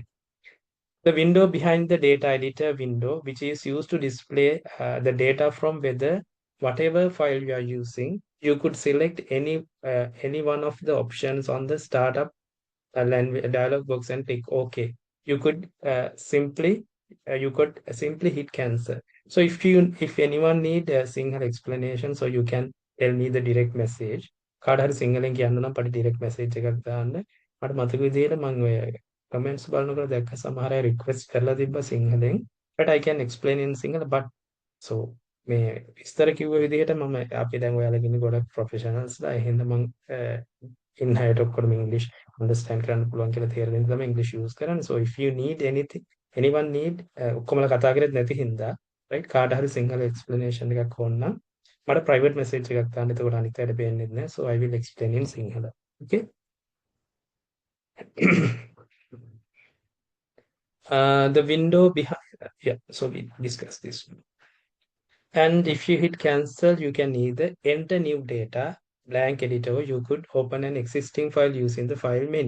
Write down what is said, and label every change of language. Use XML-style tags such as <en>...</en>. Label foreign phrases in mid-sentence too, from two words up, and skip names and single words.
<en>The window behind the data editor window, which is used to display the data from whatever file you are using, you could select any one of the options on the startup dialog box and click OK. You could simply hit cancel. So if anyone need a single explanation, so you can tell me the direct message.</en> <si>කාට හරි සිංහලෙන් කියන්න නම් පටි</si> <en>direct message</en> <si>එකක් දාන්න. මට මතක විදියට මම ඔය comments බලනකොට දැක්ක සමහර අය request කරලා තිබ්බා සිංහලෙන්,</si> <en>but I can explain in Sinhala. But so</en> <si>මේ විස්තර කිව්ව විදිහට මම අපි දැන් ඔයාලා ඉන්නේ ගොඩක් professionals ලා. එහෙනම් මම in අයට ඔක්කොම</si> <en>English understand</en> <si>කරන්න පුළුවන් කියලා තේරෙන්න තමයි</si> <en>English use</en> <si>කරන්නේ.</si> <en>So if you need anyone need</en> <si>ඔක්කොමලා කතා කරෙත් නැති හින්දා, right, කාට හරි සිංහල explanation එකක් ඕන නම් මට</si> <en>private message</en> <si>එකක් දාන්න. එතකොට අනිත් අයට පේන්නේ නැහැ.</si> <en>So I will explain in Sinhala. Okay. The window behind, yeah, so we discussed this. And if you hit cancel, you can either enter new data, blank editor, or you could open an existing file using the file menu.</en>